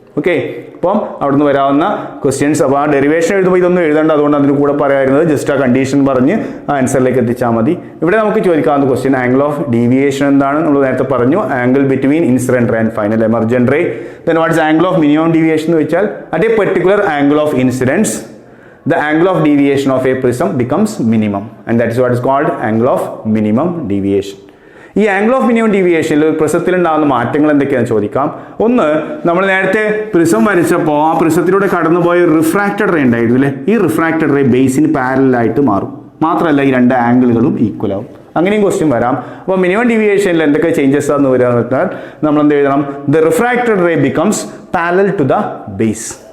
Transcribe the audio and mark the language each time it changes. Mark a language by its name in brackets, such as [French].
[Malayalam] Okay, അപ്പം അവിടുന്ന് വരാവുന്ന ക്വസ്റ്റ്യൻസ്. അപ്പോൾ ആ ഡെറിവേഷൻ എഴുതുമ്പോൾ ഇതൊന്നും എഴുതേണ്ട, അതുകൊണ്ട് അതിന് കൂടെ പറയാറുന്നത് ജസ്റ്റ് ആ കണ്ടീഷൻ പറഞ്ഞ് ആൻസറിലേക്ക് എത്തിച്ചാൽ മതി. ഇവിടെ നമുക്ക് ചോദിക്കാവുന്ന [English] question angle of deviation [Malayalam] എന്താണ്, നമ്മൾ നേരത്തെ പറഞ്ഞു [English] Angle between incident ray and final emergent ray. Then what's angle of minimum deviation [Malayalam] എന്ന് വെച്ചാൽ [English] At a particular angle of incidence the angle of deviation of a prism becomes minimum, and that is what is called angle of minimum deviation. [Malayalam] ഈ angle of minimum ഡീവിയേഷനിൽ പ്രിസത്തിലുണ്ടാകുന്ന മാറ്റങ്ങൾ എന്തൊക്കെയാണെന്ന് ചോദിക്കാം. ഒന്ന്, നമ്മൾ നേരത്തെ prism വരച്ചപ്പോൾ ആ പ്രിസത്തിലൂടെ കടന്നുപോയ റിഫ്രാക്റ്റഡ് റേ ഉണ്ടായിരുന്നു അല്ലേ, ഈ റിഫ്രാക്റ്റഡ് റേ ബേസിന് പാരലായിട്ട് മാറും. മാത്രമല്ല ഈ രണ്ട് ആംഗിളുകളും ഈക്വൽ ആവും. അങ്ങനെയും ക്വസ്റ്റ്യൻ വരാം. അപ്പോൾ മിനിമം ഡീവിയേഷനിൽ എന്തൊക്കെ ചേഞ്ചസ് ആണെന്ന് വരിക എന്ന് വെച്ചാൽ നമ്മൾ എന്ത് എഴുതണം, [English] The refracted ray becomes parallel to the base.